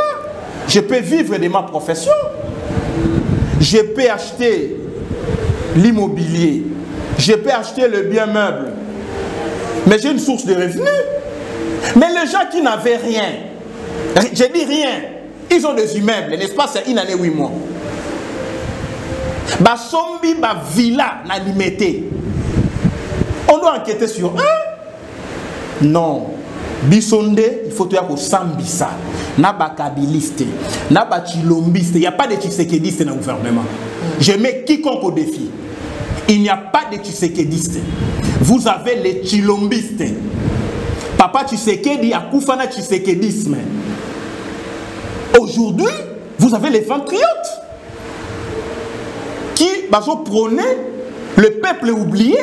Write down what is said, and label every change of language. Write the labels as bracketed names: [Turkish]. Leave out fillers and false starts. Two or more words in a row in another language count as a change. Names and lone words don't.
[French] Je peux vivre de ma profession. Je peux acheter l'immobilier. Je peux acheter le bien meuble. Mais j'ai une source de revenus. Mais les gens qui n'avaient rien, je dis rien, ils ont des immeubles, n'est-ce pas? C'est une année, 8 mois. [Lingala] Basombi, ba villa, na limité. [French] On doit enquêter sur un. Non. Bisonde, il faut dire que Sambisa, [Lingala] na ba kabiliste, na ba chilombiste. [French] Il n'y a pas de tshisekediste dans le gouvernement. Je mets quiconque au défi. Il n'y a pas de tshisekediste. Vous avez les chilombistes. Papa Tshisekedi a koufana tshisekedisme. Aujourd'hui, vous avez les patriotes qui prônent le peuple oublié.